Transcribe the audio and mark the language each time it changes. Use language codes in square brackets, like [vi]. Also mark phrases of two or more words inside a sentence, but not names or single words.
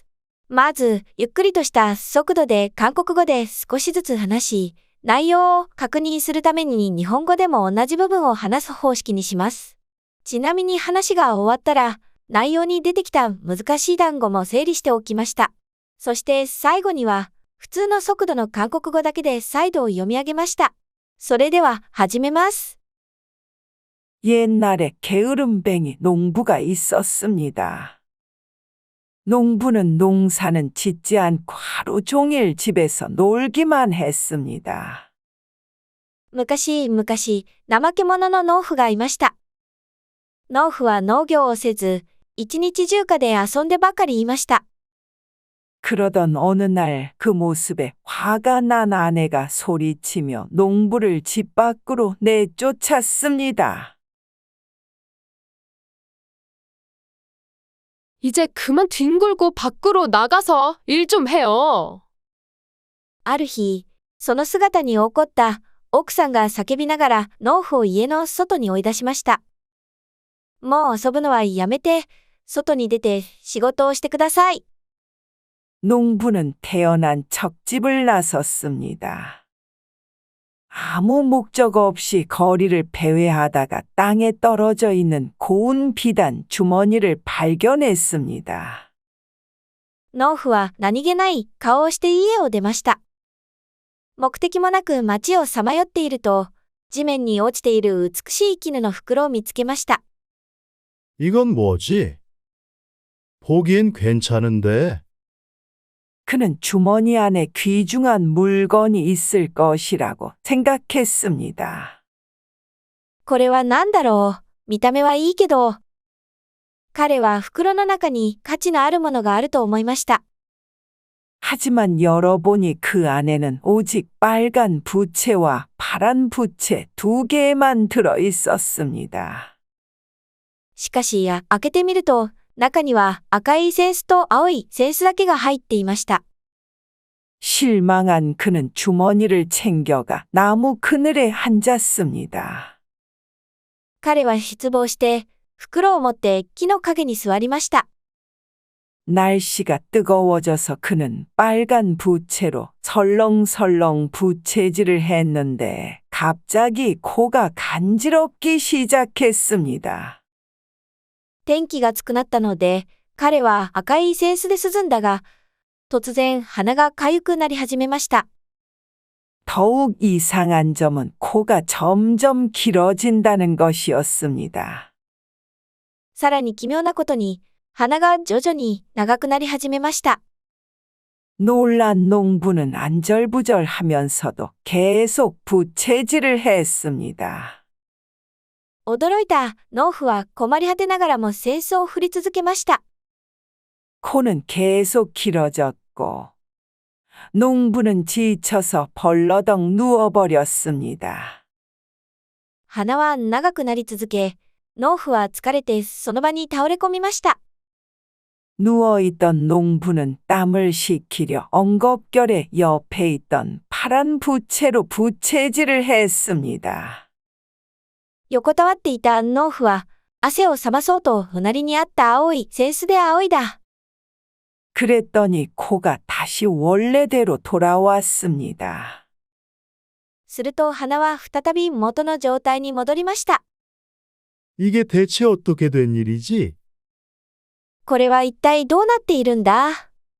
[ja] まず、ゆっくりとした速度で韓国語で少しずつ話し、内容を確認するために日本語でも同じ部分を話す方式にします。ちなみに話が終わったら、内容に出てきた難しい単語も整理しておきました。そして最後には、普通の速度の韓国語だけで再度読み上げました。それでは始めます。 [ko] 옛날에 게으름뱅이 농부가 있었습니다. 농부는 농사는 짓지 않고 하루 종일 집에서 놀기만 했습니다. [ja] 昔々、怠け者の農夫がいました。農夫は農業をせず、一日中家で遊んでばかりいました。 [ko] 그러던 어느 날 그 모습에 화가 난 아내가 소리치며 농부를 집 밖으로 내쫓았습니다. 이제 그만 뒹굴고 밖으로 나가서 일 좀 해요. [ja] ある日、その姿に怒った奥さんが叫びながら農夫を家の外に追い出しました。もう遊ぶのはやめて、外に出て仕事をしてください。 [ko] 농부는 태어난 척집을 나섰습니다. 아무 목적 없이 거리를 배회하다가 땅에 떨어져 있는 고운 비단 주머니를 발견했습니다. [ja] 農夫は何気ない顔をして家を出ました。目的もなく街をさまよっていると、地面に落ちている美しい絹の袋を見つけました。 [ko] 이건 뭐지? 보기엔 괜찮은데. 그는 주머니 안에 귀중한 물건이 있을 것이라고 생각했습니다. [ja] これは何だろう。見た目はいいけど。彼は袋の中に価値のあるものがあると思いました。 [ko] 하지만 열어보니 그 안에는 오직 빨간 부채와 파란 부채 두 개만 들어 있었습니다. [ja] しかし、開けてみると、中には赤い扇子と青い扇子だけが入っていました。 [ko] 실망한 그는 주머니를 챙겨가 나무 그늘에 앉았습니다. [ja] 彼は失望して、袋を持って木の陰に座りました。 [ko] 날씨가 뜨거워져서 그는 빨간 부채로 설렁설렁 부채질을 했는데 갑자기 코가 간지럽기 시작했습니다. [ja] 天気が暑くなったので、彼は赤い扇子で涼んだが、突然鼻が痒くなり始めました。 [ko] 더욱 이상한 점은 코가 점점 길어진다는 것이었습니다. [ja] さらに奇妙なことに、鼻が徐々に長くなり始めました。 [ko] 놀란 농부는 안절부절하면서도 계속 부채질을 했습니다. [ja] 驚いた農夫は困り果てながらも扇子を振り続けました。 [ko] 코는 계속 길어졌고 농부는 지쳐서 벌러덩 누워버렸습니다. [ja] 鼻は長くなり続け、農夫は疲れてその場に倒れ込みました。 [ko] 누워있던 농부는 땀을 식히려 엉겁결에 옆에 있던 파란 부채로 부채질을 했습니다. [ja] 横たわっていた農夫は、汗を冷まそうと隣にあった青い扇子で仰いだ。 [ko] 그랬더니 코가 다시 원래대로 돌아왔습니다. [ja] すると鼻は再び元の状態に戻りました。 [ko] 이게 대체 어떻게 된 일이지? [ja] これは一体どうなっているんだ？